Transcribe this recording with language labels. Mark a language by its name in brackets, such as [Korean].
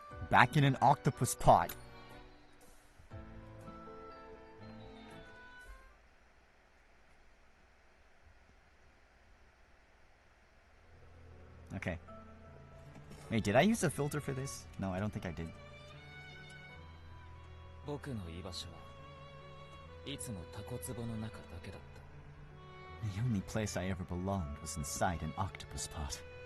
[English] Back in an octopus pot. Okay. Wait, did I use a filter for this? No, I don't think I did. [Japanese] 僕の居場所はいつもタコ壺の中だけだった。 [English] The only place I ever belonged was inside an octopus pot.